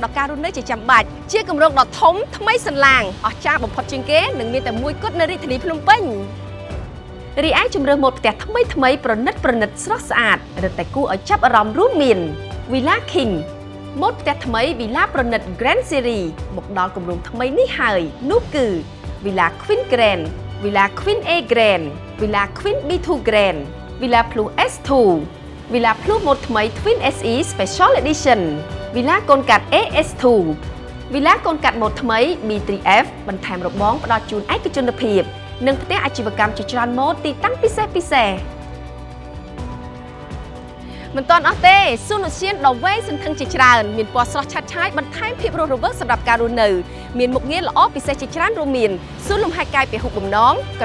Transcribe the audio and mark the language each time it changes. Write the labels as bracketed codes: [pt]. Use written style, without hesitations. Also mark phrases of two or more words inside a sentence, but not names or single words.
[km] ដល់ការរស់នៅជាចាំបាច់ជាគម្រោងដ៏ធំថ្មីសន្លាងអស្ចារ្យបំផុតជាងគេនិងមានតែមួយគត់នៅរាជធានីភ្នំពេញរីឯជំរឿនម៉ូដ ផ្ទះថ្មីប្រណិតស្រស់ស្អាតរឹតតែគួរឲ្យចាប់អារម្មណ៍រួមមាន Villa King ម៉ូដផ្ទះថ្មី Villa ប្រណិត Grand Series មកដល់គម្រោងថ្មីនេះហើយនោះគឺ Villa Queen Grand Villa Queen A Grand Villa Queen B2 Grand Villa Plus S2 Villa Plus ម៉ូដថ្មី Twin SE Special Edition Villa កូនកាត់ AS2 Villa កូនកាត់ម៉ូដថ្មី B3F បន្ថែមរបងផ្ដល់ជូនឯកជនភាពនិងផ្ទះអាជីវកម្មជាច្រើនម៉ូដទីតាំងពិសេស មិនទាន់អស់ទេសួនឧទ្យានដ៏វែងសន្ធឹងជាច្រើនមានពណ៌ស្រស់ឆើតឆាយបន្ថែមភាពរស់រវើកសម្រាប់ការរស់នៅមានមុខងារល្អពិសេសជាច្រើនរួមមានសួនលំហែកាយពហុបំណងក